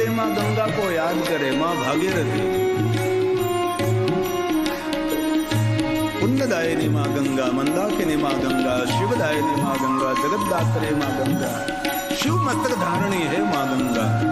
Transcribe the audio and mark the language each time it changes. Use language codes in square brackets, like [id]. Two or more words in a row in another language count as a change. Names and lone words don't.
[hi] गंगा को याद करे, मां भागीरथी। पुण्यदायिनी मां गंगा, मंदाकिनी मां गंगा, शिवदायिनी मां गंगा, जगद्धात्री मां गंगा, शिव मस्तक धारणी है मां गंगा।